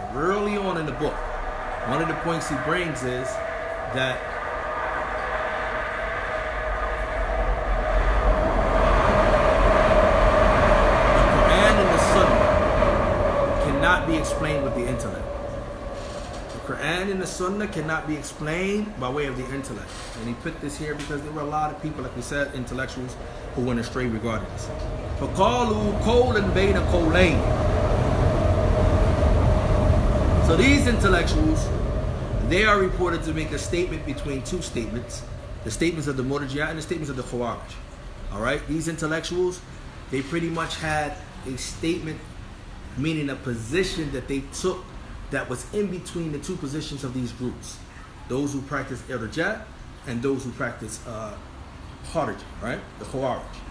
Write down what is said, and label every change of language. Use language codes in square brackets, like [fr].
[en] But early on in the book, one of the points he brings is that the Quran and the Sunnah cannot be explained with the intellect. The Quran and the Sunnah cannot be explained by way of the intellect. And he put this here because there were a lot of people, like we said, intellectuals, who went astray regarding this. [ar] فَقَالُوا قَوْلًا بَيْنَ قَوْلَيْنِ. [en] So these intellectuals, They are reported to make a statement between two statements, the statements of the Murji'ah and the statements of the Khawarij. All right, these intellectuals, they pretty much had a statement, meaning a position that they took that was in between the two positions of these groups, those who practice irja and those who practice kharij, right? The Khawarij.